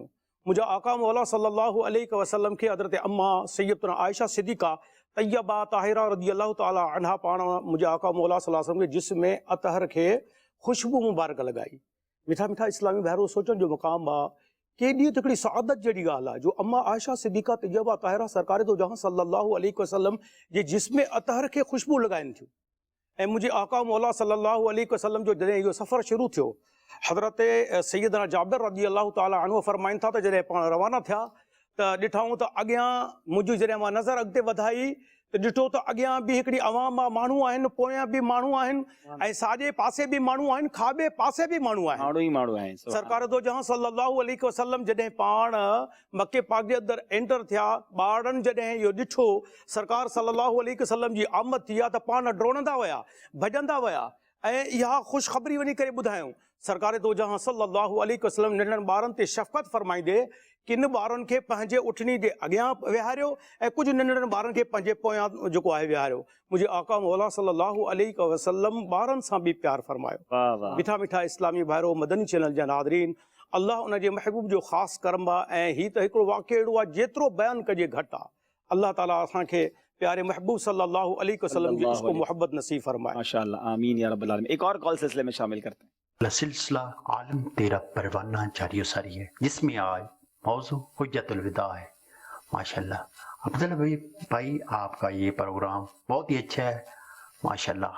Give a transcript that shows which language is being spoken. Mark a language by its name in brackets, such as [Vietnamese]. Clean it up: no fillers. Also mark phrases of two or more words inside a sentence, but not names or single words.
[Sindhi] मुंहिंजा आका मौला [Arabic] صلى الله عليه وسلم [Sindhi] खे हज़रत अम्मा सैयदतुना आयशा सिद्दीक़ा तैयबा ताहिरा [Arabic] رضي الله تعالى عنها [Sindhi] पाण मुंहिंजे आका मौला [Arabic] صلى الله عليه وسلم [Sindhi] जे जिस्म अतहर खे ख़ुशबू मुबारक लॻाई. मिठा मिठा इस्लामी भाइरो, सोचण जो मुक़ाम आहे केॾी त हिकिड़ी सआदत जहिड़ी ॻाल्हि आहे जो अम्मा आयशा सिद्दीक़ा तैयबा ताहिरा सरकार दो जहां [Arabic] صلى الله عليه وسلم [Sindhi] जे जिस्म अतहर खे ख़ुशबू लॻाइनि थियूं. ऐं मुंहिंजे आका मौला [Arabic] صلى الله عليه وسلم [Sindhi] जो जॾहिं इहो सफ़र शुरू थियो, हज़रत सैयदना जाबिर [Arabic] رضي الله تعالى عنه [Sindhi] फरमाइनि था त जॾहिं पाण रवाना थिया त ॾिठऊं त अॻियां मुंहिंजी जॾहिं मां नज़र अॻिते वधाई त ॾिठो त अॻियां बि हिकिड़ी अवाम आहे, माण्हू आहिनि, पोयां बि माण्हू आहिनि, ऐं साॼे पासे बि माण्हू आहिनि, खाॿे पासे बि माण्हू आहिनि. सरकार दो जहां [Arabic] صلى الله عليه وسلم [Sindhi] जॾहिं पाण मके पाक जे अंदरि एंटर थिया, ॿारनि जॾहिं इहो ॾिठो सरकार [Arabic] صلى الله عليه وسلم [Sindhi] जी आमद थी आहे, त पाण डोड़ंदा विया, भॼंदा विया, ऐं इहा ख़ुशख़बरी वञी करे ॿुधायूं. सरकार दो जहां [Arabic] صلى الله عليه وسلم [Sindhi] नंढनि ॿारनि ते शफ़क़त फरमाईंदे किन ॿारनि खे पंहिंजे उठनी जे अॻियां विहारियो ऐं कुझु नंढड़नि ॿारनि खे पंहिंजे पोयां जेको आहे विहारियो. मुंहिंजे आका मौला [Arabic] صلى الله عليه وسلم [Sindhi] ॿारनि सां बि प्यार फरमायो. मिठा मिठा इस्लामी भाइरो, मदनी चैनल जा नादरीन, अल्लाह उन जे महबूब जो ख़ासि करम आहे. ऐं हीअ त हिकिड़ो वाक़ियो अहिड़ो आहे जेतिरो बयानु कजे घटि आहे. अल्लाह ताला असांखे प्यारे महबूब [Arabic] صلى الله عليه وسلم [Sindhi] जी इसको मोहब्बत नसीब फरमाए. [Urdu] माशाअल्लाह, [Arabic] آمين يا رب العالمين. [Urdu] ایک اور کال سلسلے میں شامل کرتے ہیں. سلسلہ عالم تیرا پروانہ جاری ساری ہے، جس میں آج موضوع حجۃ الوداع ہے. माशाल्लाह। عبداللہ بھائی آپ کا یہ پروگرام بہت ہی اچھا ہے ماشاءاللہ.